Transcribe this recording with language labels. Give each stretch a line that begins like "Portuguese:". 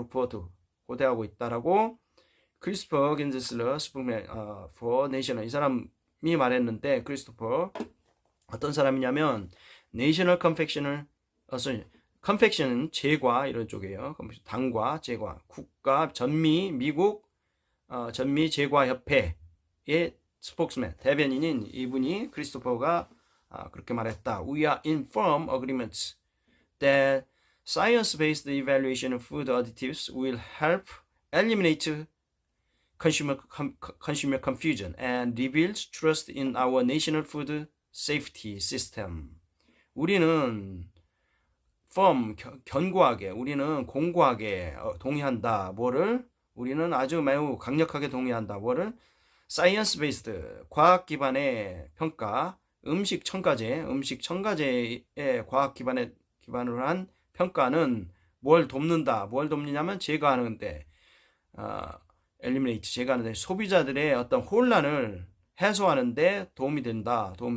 English: look forward,
Korean: 고대하고 있다라고 크리스토퍼 긴즈슬러 스포크맨 for National, 이 사람이 말했는데, 크리스토퍼 어떤 사람이냐면 National Confectioner Association, confection은 제과 이런 쪽이에요. 당과 제과, 국가 미국 전미 제과 협회의 스포크스맨, 대변인인 이분이, 크리스토퍼가 그렇게 말했다.
English: We are in firm agreements that science-based evaluation of food additives will help eliminate consumer confusion and rebuilds trust in our national food safety system.
Korean: 우리는 견고하게, 우리는 공고하게 동의한다. 우리는 아주 매우 강력하게 동의한다. science based, 과학 기반의 평가, 음식 첨가제의 과학 기반으로 한 평가는 뭘 돕느냐면 제거하는데, eliminate, 제거하는데 소비자들의 어떤 혼란을 해소하는데 도움이 된다.